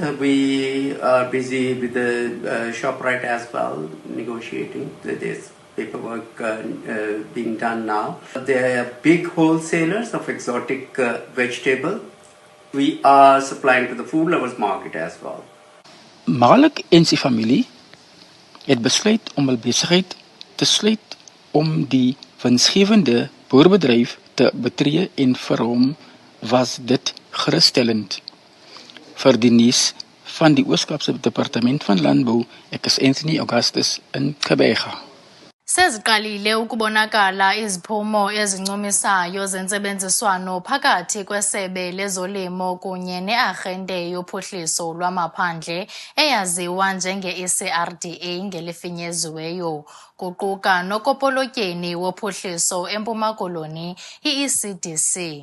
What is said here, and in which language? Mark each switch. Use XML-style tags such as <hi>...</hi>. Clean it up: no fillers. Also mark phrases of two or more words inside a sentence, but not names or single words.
<en>We are busy with the ShopRite as well, negotiating. There's paperwork being done now. They are big wholesalers of exotic vegetable. We are supplying to the food lovers market as well.</en> <af>Malik en sy familie het besluit om hul besigheid te sluit om die winsgewende boerbedryf te betree en vir hom was dit gerusstellend. Vir die nuus van die Oos-Kaapse Departement van Landbou, ek is Anthony Augustus in Gqeberha.</af> <xh>Seziqalile ukubonakala iziphumo ezincomisayo zentsebenziswano phakathi kwesebe lezolimo kunye nearhente yophuhliso lwamaphandle eyaziwa njenge-ECRDA ngelifinyeziweyo, kuquka nokopolotyeni wophuhliso eMpuma Koloni, i-ECDC.</xh>